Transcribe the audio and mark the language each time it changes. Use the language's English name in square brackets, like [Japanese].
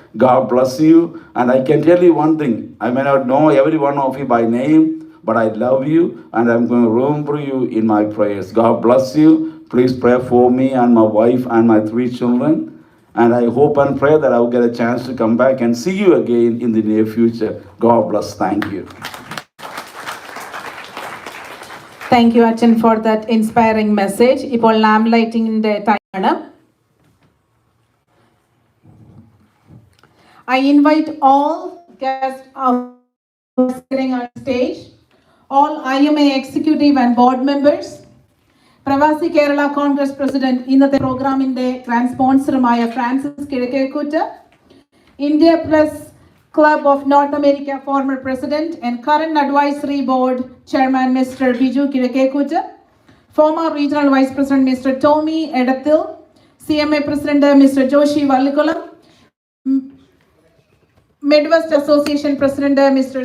[English] God bless you. And I can tell you one thing, I may not know every one of you by name, but I love you and I'm going to remember you in my prayers. God bless you. Please pray for me and my wife and my 3 children. And I hope and pray that I will get a chance to come back and see you again in the near future. God bless. Thank you. Thank you, Achan, for that inspiring message. [Malayalam] ഇപ്പോൾ [English] lamp lighting [Malayalam] ന്റെ ടൈമാണ്. [English] I invite all guests sitting on stage all IMA executive and board members, [Malayalam] പ്രവാസി Kerala Congress president ഇന്നത്തെ പ്രോഗ്രാമിന്റെ grand സ്പോൺസറുമായ Francis കിഴക്കേക്കൂറ്റ്, India plus club of north America former president and current advisory board chairman mister Biju കിഴക്കേക്കൂറ്റ്, former regional vice president mister Tomy Edathil, CMA president mister Joshi Vallikulam, [English] Midwest Association President Mr.